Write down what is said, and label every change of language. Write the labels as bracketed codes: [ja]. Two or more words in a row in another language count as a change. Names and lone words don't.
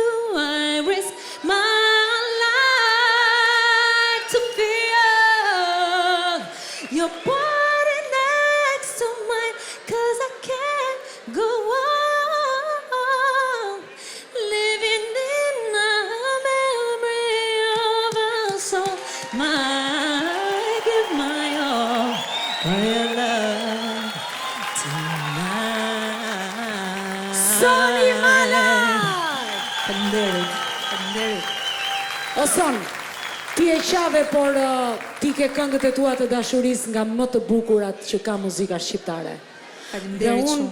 [en] I risk my life to feel your body next to mine, 'cause I can't go on living in a memory of a soul. I give my all for your love tonight. [sq] Soni Malaj! Faleminderit. O Son, ti e qave, por ti ke këngët e tua të dashurisë nga më të bukurat që ka muzika shqiptare. Dhe Faleminderit shumë.